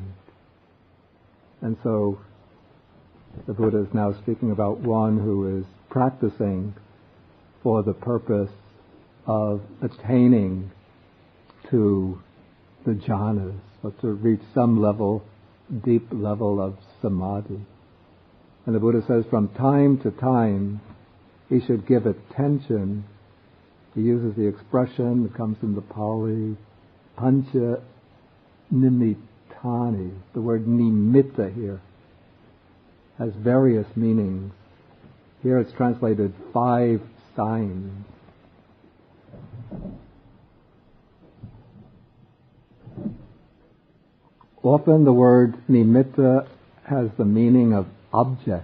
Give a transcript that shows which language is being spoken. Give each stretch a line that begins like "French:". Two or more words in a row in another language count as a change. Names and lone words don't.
English: And so the Buddha is now speaking about one who is practicing for the purpose of attaining to the jhanas, or to reach some level, deep level of samadhi. And the Buddha says from time to time he should give attention. He uses the expression that comes from the Pali,
Pali: pancha nimittani.
English: The word nimitta here has various meanings. Here it's translated 5 signs. Often the word nimitta has the meaning of object.